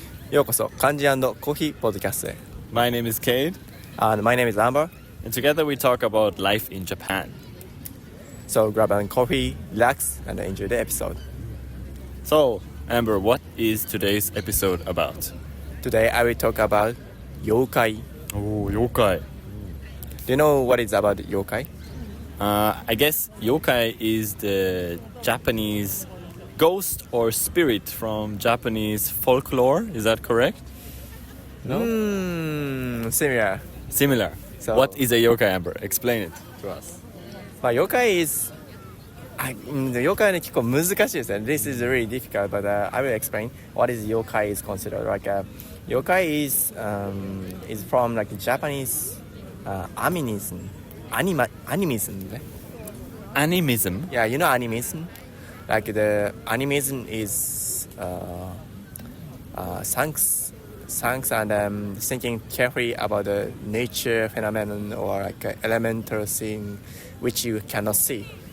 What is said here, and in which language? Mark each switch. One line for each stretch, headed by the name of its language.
Japanese: ようこそ漢字&コーヒーポッドキャストへ。
English: My name is Cade, My name is Amber. and together we talk about life in Japan. So grab a coffee, relax, and enjoy the episode. So, Amber, what is today's episode about? Today I will talk about yokai. Oh, yokai. Do you know what is about yokai? I guess yokai is the Japanese ghost or spirit from Japanese folklore. Is that correct? Similar. Similar. So- What is a yokai, Amber? Explain it to us. Yokai is...
Japanese: 妖怪ね結構難しいですね。
English: This is really difficult, but I will explain what is yokai is considered. Yokai is from Japanese animism. Animism. Animism? Yeah, you know animism? The animism is thanks and thinking carefully about the nature phenomenon or elemental thing which you cannot see.